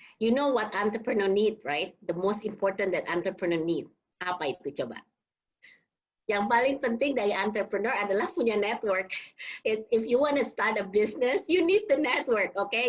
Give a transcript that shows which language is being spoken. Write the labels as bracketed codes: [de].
[en] You know what entrepreneur need, right? The most important that entrepreneur need. [id] Apa itu coba? Yang paling penting dari entrepreneur adalah punya network. [en] If you want to start a business, you need the network, okay?